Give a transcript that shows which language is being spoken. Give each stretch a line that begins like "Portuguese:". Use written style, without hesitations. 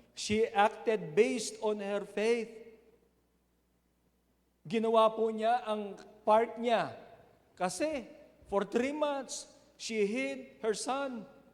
English: She acted based on her faith.
Filipino: Ginawa po niya ang part niya.
English: Kasi, for 3 months, she hid her son.